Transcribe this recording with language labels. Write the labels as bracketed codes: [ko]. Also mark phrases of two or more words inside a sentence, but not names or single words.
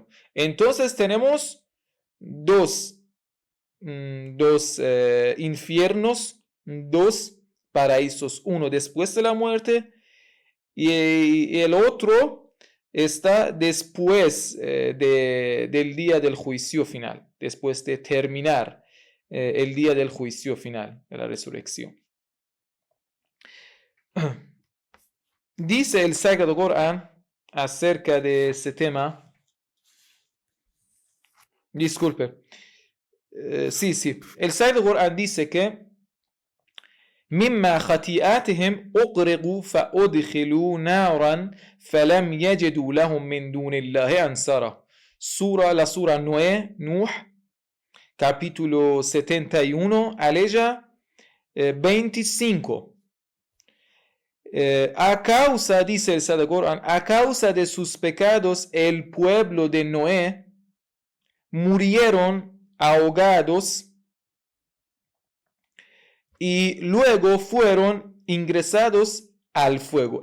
[es] Entonces tenemos dos infiernos, dos paraísos, uno después de la muerte y el otro está después del día del juicio final, después de terminar el día del juicio final, de la resurrección. Dice el Sagrado Corán acerca de ese tema. Disculpe. Sí. El Sagrado Corán dice que [ar] مما خطيئاتهم أغرقوا فأدخلوا نارا فلم يجدوا لهم من دون الله أنصارا. [es] La sura Nuh, capítulo 71, aleya 25. A causa, dice el Sagrado Corán, a causa de sus pecados, el pueblo de Noé murieron ahogados y luego fueron ingresados al fuego.